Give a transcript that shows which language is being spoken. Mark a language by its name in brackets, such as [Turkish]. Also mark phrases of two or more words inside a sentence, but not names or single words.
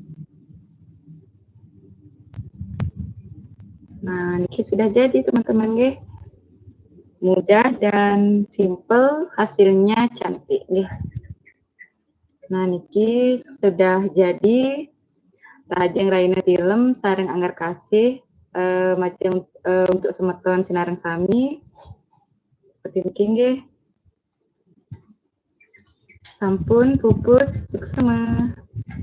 [Indonesian] Nah, ini sudah jadi teman-teman. Mudah dan simple, hasilnya cantik nih. Nah, niki sudah jadi Rajeng Raina Tilem Sareng Anggar Kasih macam untuk [Balinese] semeton sinareng sami [Indonesian] seperti mungkin nggih. [Balinese] Sampun puput suksema.